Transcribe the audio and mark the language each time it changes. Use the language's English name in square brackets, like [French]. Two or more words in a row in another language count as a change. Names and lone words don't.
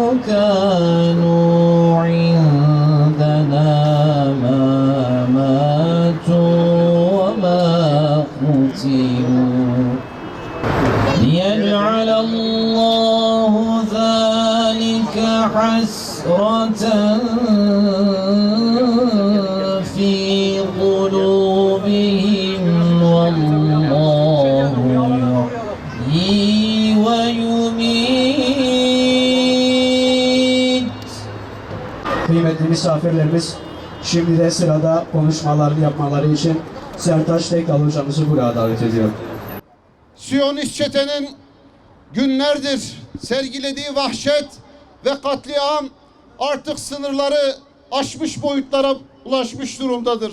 [Arabic] كانوا عندنا ما ماتوا وما قتلوا ليجعل الله ذلك حسرة في قلوبهم والله يحيي ويميت. [Turkish] Kıymetli misafirlerimiz, şimdi de sırada konuşmalarını yapmaları için Sertaç Tekal hocamızı buraya davet ediyorum. Siyonist çetenin günlerdir sergilediği vahşet ve katliam artık sınırları aşmış boyutlara ulaşmış durumdadır.